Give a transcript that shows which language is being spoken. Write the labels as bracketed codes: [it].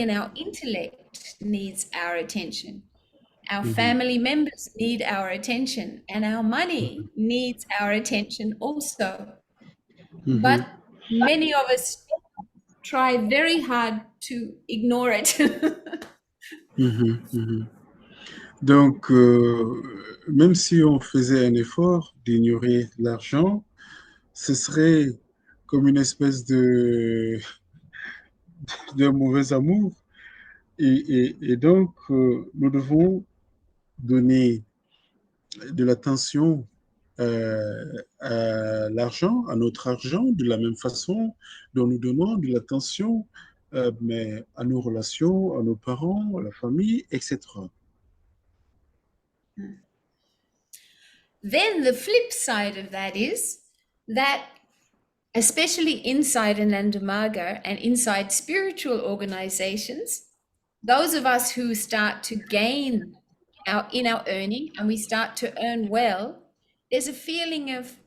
[en] and our intellect needs our attention. Our mhm, family members need our attention, and our mhm, money needs our attention also. But mhm, many of us try very hard to ignore it. mhm, mhm. [fr] Donc, même si on faisait un effort d'ignorer l'argent, ce serait comme une espèce de mauvais amour. Et donc, nous devons donner de l'attention à l'argent, à notre argent, de la même façon dont nous donnons de l'attention mais à nos relations, à nos parents, à la famille, etc. [en] Then the flip side of that is that, especially inside Anandamaga and inside spiritual organizations, those of us who start to gain in our earning and we start to earn well, there's a feeling of,